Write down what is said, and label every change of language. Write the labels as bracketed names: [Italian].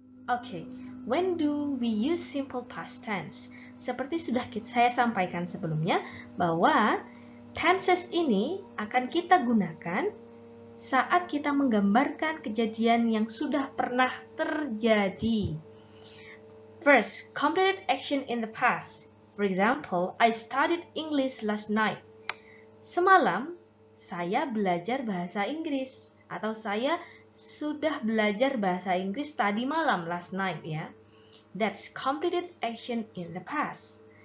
[English] Okay, when do we use simple past tense? [Indonesian] Seperti sudah saya sampaikan sebelumnya, bahwa tenses ini akan kita gunakan saat kita menggambarkan kejadian yang sudah pernah terjadi. [English] First, completed action in the past. For example, I studied English last night. [Indonesian] Semalam, saya belajar bahasa Inggris. Atau saya sudah belajar bahasa Inggris tadi malam, [English] last night [Indonesian] ya. [English] That's completed action in the past.